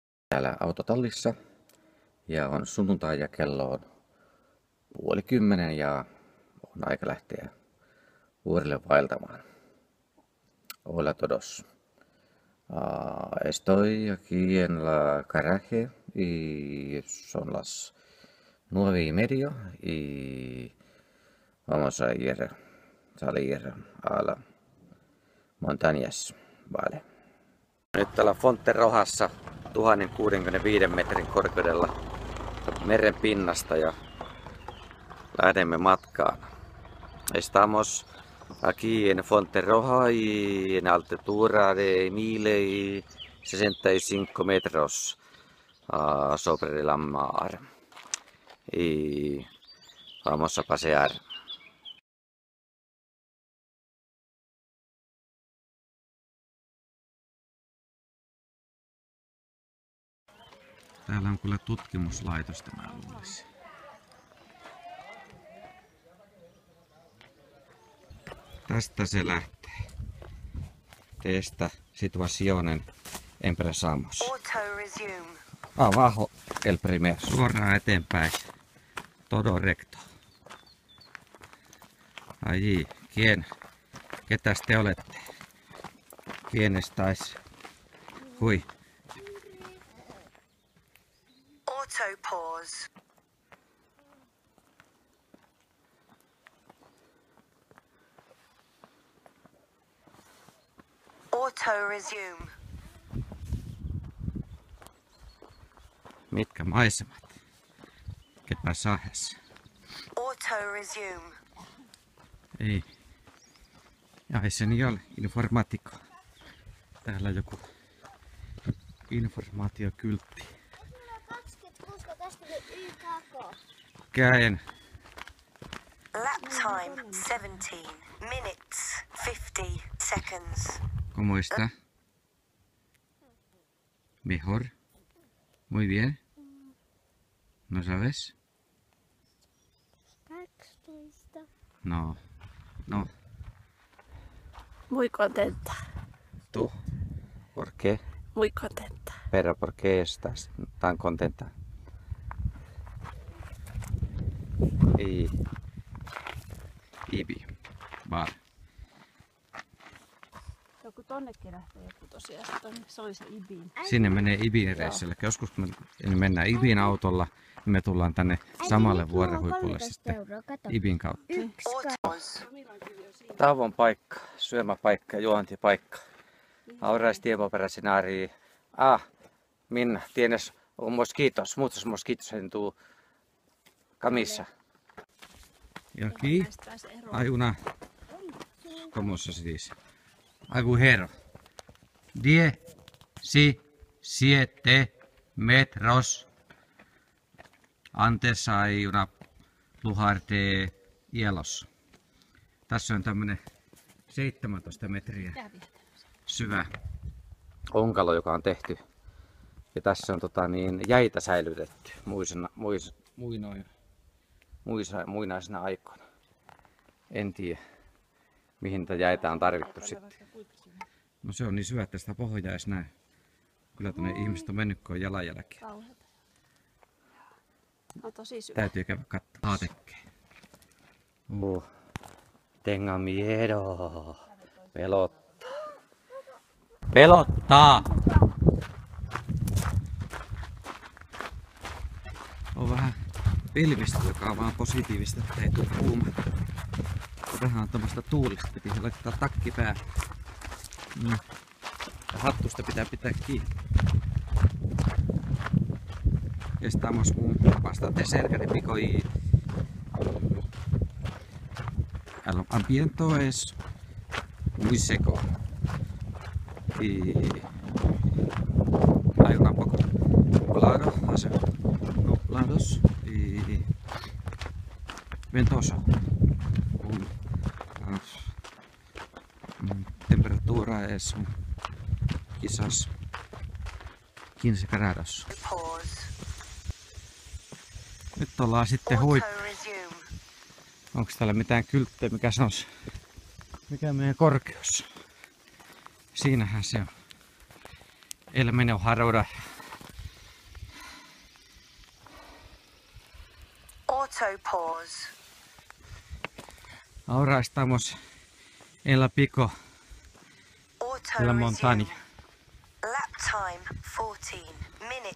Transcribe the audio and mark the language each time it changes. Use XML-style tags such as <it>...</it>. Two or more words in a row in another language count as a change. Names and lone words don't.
<fi>Täällä autotallissa ja on sunnuntai ja kello on 9:30 ja on aika lähteä vuorille vaeltamaan.</fi> <es>Hola todos. Estoy aquí en la garaje y son las 9:30 y vamos a salir a la montañas. Vale.</es> <fi>Nyt täällä Fonterojassa 1065 metrin korkeudella meren pinnasta ja lähdemme matkaan.</fi> <es>Estamos aquí en Fonterroja y en altura de 1065 metros sobre la mar. Y vamos a pasear.</es> <fi>Täällä on kyllä tutkimuslaitosta, mä luulisin. Tästä se lähtee.</fi> <es>Esta situationen empezamos. Abajo el primero.</es> <fi>Suoraan eteenpäin.</fi> <es>Todo recto. Allí.</es> <fi>Ketäs te olette?</fi> <es>¿Quién estáis?</es> <fi>Hui.</fi> <en>Auto pause. Auto resume.</en> <fi>Mitkä maisemat?</fi> <es>¿Qué pasajes?</es> <en>Auto resume.</en> <fi>Ei. Ja ei se niin ole. Informatiikka. Täällä on joku informaatiokyltti. Käen.</fi> <en>Lap time 17 minutes 50 seconds.</en> <es>¿Cómo está? ¿Mejor? Muy bien. ¿No sabes? No. No. Muy contenta. ¿Tú? ¿Por qué? Muy contenta. Pero ¿por qué estás tan contenta? Ibi. Vale.</es> <fi>Joku tonnekin lähtee joku tosiaan. Se oli se Ibin. Sinne menee Ibin reissulle. Joskus kun me mennään Ibin autolla, niin me tullaan tänne samalle vuorenhuipulle sitten Ibin kautta. Tauon paikka, syömäpaikka, juontipaikka.</fi> <es>Ahora es tiempo para cenar y... Minna, tienes mosquitos, muchos mosquitos en tu camisa. Y aquí hay una... ¿Cómo se dice? Agujero. 17 metros. Antes hay una lugar de hielos.</es> <fi>Tässä on tämmönen 17 metriä syvä onkalo, joka on tehty. Ja tässä on jäitä säilytetty muinaisena aikoina. En tiedä, mihin tätä jäitä on tarvittu sitten. No se on niin syvä, että sitä pohjaa edes näe. Kyllä tänne ihmiset on mennyt, kun on jalanjälkiä. No tosi syvä. Täytyy käydä katsomaan. Haatekkeen.</fi> <es>Tenga miedo.</es> <fi>Pelottaa. Pelottaa! On vähän pilvistä, joka on vaan positiivista, että ei tule kuuma. Vähän on tommoista tuulista, piti laittaa takki päälle. Ja hattusta pitää kiinni.</fi> <es>Estamos bastante cerca de Pico y el ambiente es muy seco y hay un poco nublados y ventoso. Temperatura es quizás 15 grados.</es> <fi>Nyt ollaan sitten Onko täällä mitään kylttejä, mikä sanoisi, mikä meidän korkeus? Siinähän se on.</fi> <es>El Menor Harora</es> <en>Auto pause.</en> <es>Ahora estamos en la pico</es> <en>Auto</en> <es>de la</es> <en>resume.</en> <es>montaña.</es> <en>Lap time 14 minutes</en>